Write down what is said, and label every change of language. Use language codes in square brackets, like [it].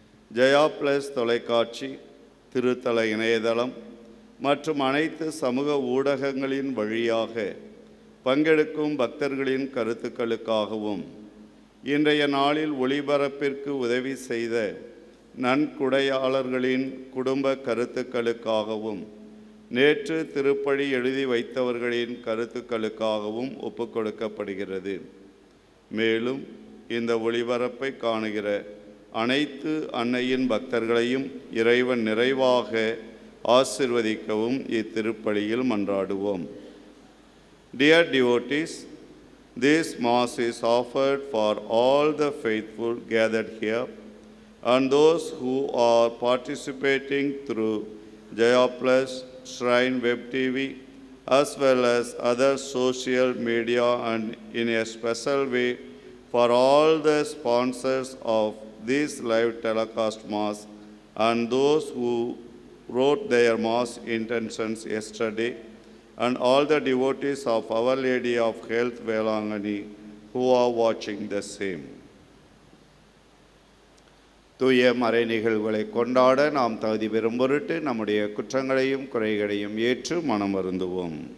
[ta] Jaya plus தொலைக்காட்சி, திருத்தல இணையதளம் மற்றும் அனைத்து சமூக ஊடகங்களின் வழியாக பங்கெடுக்கும் பக்தர்களின் கருத்துக்களுக்காகவும் இன்றைய நாளில் ஒளிபரப்பிற்கு உதவி செய்த நன்கொடையாளர்களின் குடும்ப கருத்துக்களுக்காகவும் நேற்று திருப்பலி எழுதி வைத்தவர்களின் கருத்துக்களுக்காகவும் ஒப்புக்கொடுக்கப்படுகிறது. மேலும் இந்த ஒளிபரப்பை காணுகிற அனைத்து அன்னையின் பக்தர்களையும் இறைவன் நிறைவாக ஆசிர்வதிக்கவும் இத்திருப்பலியில் மன்றாடுவோம். [en] Dear devotees, this Mass is offered for all the faithful gathered here and those who are participating through Jaya Plus, Shrine Web TV, as well as other social media, and in a special way for all the sponsors of this live telecast Mass and those who wrote their Mass intentions yesterday, and all the devotees of Our Lady of Health Velangani who are watching the same. [ta] தூய மறை நிகழ்வுகளை கொண்டாட நாம் தகுதி பெறும் பொருட்டு நம்முடைய குற்றங்களையும் குறைகளையும் ஏற்று மனம் வருந்துவோம்.